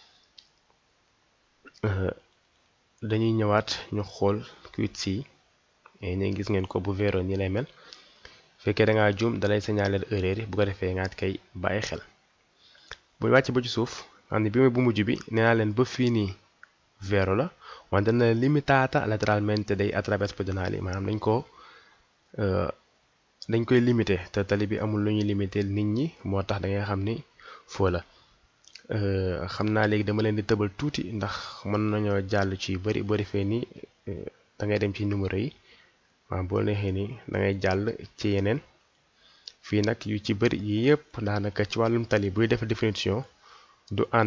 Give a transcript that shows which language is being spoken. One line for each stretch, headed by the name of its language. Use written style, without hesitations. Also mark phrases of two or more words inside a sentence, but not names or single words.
Wolof: dañuy ñëwaat ñu xool quiz yi ñu gis ngeen ko bu vero ñi lay mel fekkee da ngaa juum dalay
French: signaler erreur
Wolof: yi bu ko defee nga koy bàyyi xel bu ñu wàcc ba ci suuf xam ne bi mooy bu mujj bi nee naa leen ba fii nii vero la wante dana
Italian: limitata lateralmente dei attraverso pedonali
Wolof: maanaam dañ koy limité te tali bi amul lu ñuy limité nit ñi moo tax da ngay xam ni foo la xam naa léegi dama leen di tëbal tuuti ndax mën nañoo jàll ci bëri bëri fee nii da ngay dem ci numéro yi waaw boo neexee ni da ngay jàll ci yeneen fii nag yu ci bëri yi yëpp daanaka ci wàllum tali buy def
French: définition du